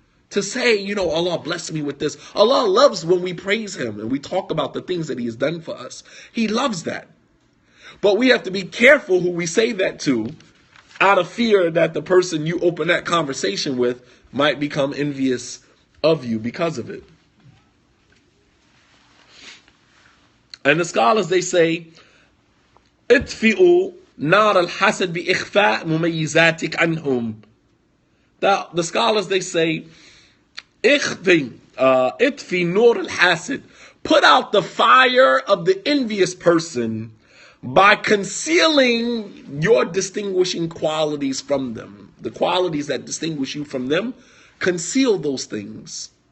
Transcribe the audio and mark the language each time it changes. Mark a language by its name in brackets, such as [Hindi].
[English] To say, Allah blessed me with this. Allah loves when we praise Him and we talk about the things that He has done for us. He loves that. But we have to be careful who we say that to, out of fear that the person you open that conversation with might become envious of you because of it. And the scholars, they say, [Arabic] اطفئوا نار الحسد بإخفاء مميزاتك عنهم. [English] The scholars, they say, [Arabic] اطفي نور الحاسد. [English] Put out the fire of the envious person by concealing your distinguishing qualities from them. The qualities that distinguish you from them, conceal those things.